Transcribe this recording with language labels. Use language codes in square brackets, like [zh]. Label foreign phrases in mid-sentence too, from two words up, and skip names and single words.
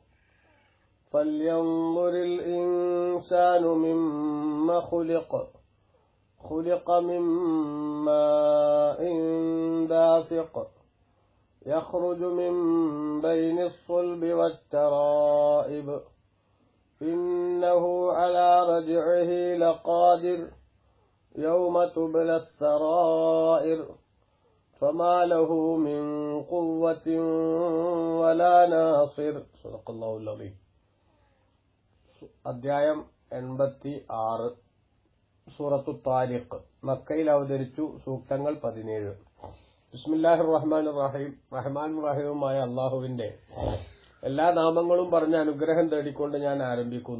[ar] فلينظر الإنسان مما خلق من ماء دافق يخرج من بين الصلب والترائب إنه على رجعه لقادر يوم تبلى السرائر فما له من قوة ولا ناصر. صدق الله العظيم. [ml] അധ്യായം 86 സൂറത്തു താരിഖ്. മക്കയിൽ അവതരിച്ചു. സൂക്തങ്ങൾ 17. [ar] بسم الله الرحمن الرحيم. [ml] റഹ്മാനും റഹീമുമായ അല്ലാഹുവിന്റെ എല്ലാ നാമങ്ങളും പറഞ്ഞ അനുഗ്രഹം തേടിക്കൊണ്ട് ഞാൻ ആരംഭിക്കുന്നു.